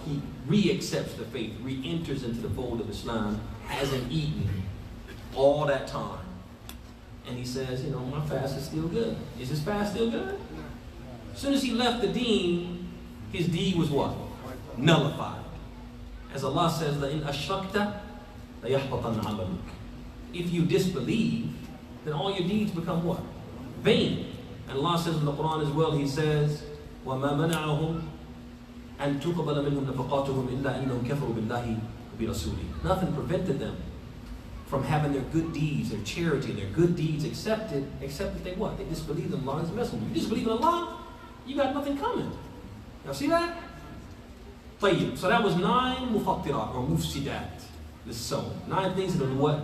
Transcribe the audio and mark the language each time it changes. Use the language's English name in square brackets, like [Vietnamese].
[English] He re-accepts the faith, re-enters into the fold of Islam, hasn't eaten all that time. And he says, you know, my fast is still good. Is his fast still good? As soon as he left the deen, his deed was what? Nullified. As Allah says, [Arabic] لَإِنْ أَشْرَكْتَ لَيَحْبَطَنَّ عَمَلُكَ. [English] If you disbelieve, then all your deeds become what? Vain. And Allah says in the Quran as well, He says, [Arabic] وَمَا مَنَعَهُمْ أَن تُقْبَلَ مِنْهُمْ نَفَقَاتُهُمْ إِلَّا إِنَّهُمْ كَفَرُوا بِاللَّهِ وَبِرَسُولِهِ. [English] Nothing prevented them from having their good deeds, their charity, their good deeds accepted, except that they what? They disbelieved in Allah and His Messenger. You disbelieve in Allah, you got nothing coming. Y'all see that? [Arabic] طيب. [English] So that was 9 mufattirat or mufsidat. This so 9 things that will what?